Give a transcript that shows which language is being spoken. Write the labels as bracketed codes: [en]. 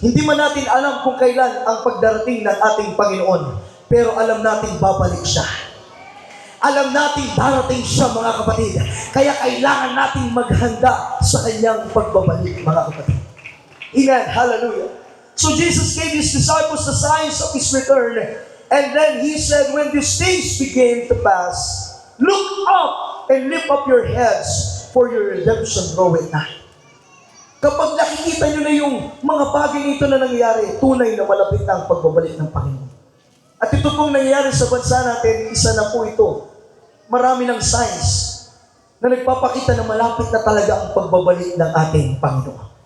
[tl] Hindi man natin alam kung kailan ang pagdarating ng ating Panginoon. Pero alam natin babalik siya. Alam natin darating siya, mga kapatid. Kaya kailangan natin maghanda sa kanyang pagbabalik, mga kapatid. Amen. Hallelujah. [en] So Jesus gave His disciples the signs of His return. And then He said, when these things begin to pass, look up and lift up your heads, for your redemption draweth nigh. [tl] Kapag nakikita nyo na yung mga bagay nito na nangyayari, tunay na malapit na ang pagbabalik ng Panginoon. At ito pong nangyayari sa bansa natin, isa na po ito. Marami ng signs na nagpapakita na malapit na talaga ang pagbabalik ng ating Panginoon.